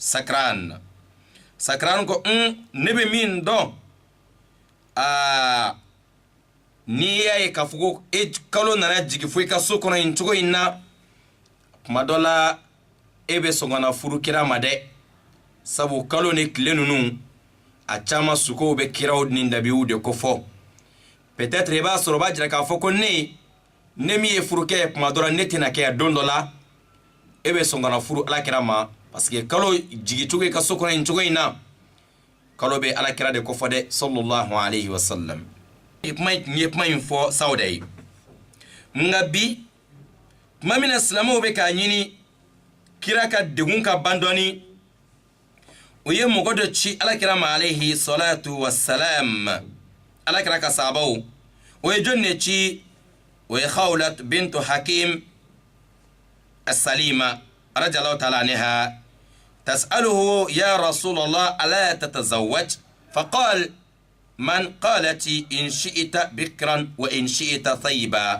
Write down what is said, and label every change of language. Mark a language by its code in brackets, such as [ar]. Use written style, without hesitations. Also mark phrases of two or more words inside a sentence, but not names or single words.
[bm] Sakran ko ne bɛ min dɔn n'i y'a ye k'a fɔ ko e kalo nana jigin fo i ka so kɔnɔ nin cogo in na tuma dɔ la e bɛ sɔn ka na furu kira ma dɛ sabu kalo ni tile ninnu a caman sukow bɛ kiraw ni nabiw de ko fɔ peut-être i b'a sɔrɔ o b'a jira k'a fɔ ko ne min ye furu kɛ tuma dɔ la ne tɛna kɛ don dɔ la e bɛ sɔn ka na furu Alakira ma [fr] parce que [bm] kalo jigi cogo i ka so kɔnɔ nin cogo in na kalo bɛ Alakira de ko fɔ dɛ [ar] صلى الله عليه وسلم [bm] n ye kuma in fɔ Sauda ye nka bi tuma min na silamɛw bɛ k'a ɲini kira ka degun ka ban dɔɔni o ye mɔgɔ dɔ ci Alakira ma [ar] عليه الصلاة والسلام [bm] Alakira ka sahabaw [ar] ويجنتي وخولة بنت حكيم السليمة رضي الله تعالى عنها تسأله يا رسول الله ألا تتزوج؟ فقال من؟ قالت إن شئت بكرا وإن شئت ثيبا.